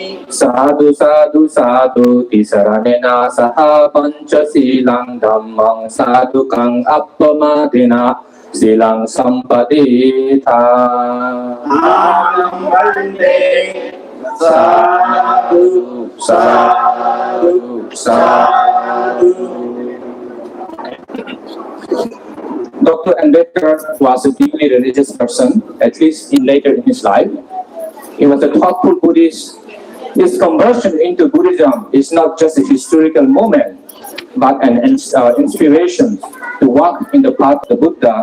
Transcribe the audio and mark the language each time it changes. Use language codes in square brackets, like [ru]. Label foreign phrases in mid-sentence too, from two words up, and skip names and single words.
[pi] Sadhu sadhu sadhu tisaranena saha panchasilang dhammang sadhukang appamadena silang sampadita. Anam Bande Sadhu Sadhu Sadhu. [en] Dr. Ambedkar was a deeply religious person, at least later in his life. He was a thoughtful Buddhist. His conversion into Buddhism is not just a historical moment, but an inspiration to walk in the path of the Buddha.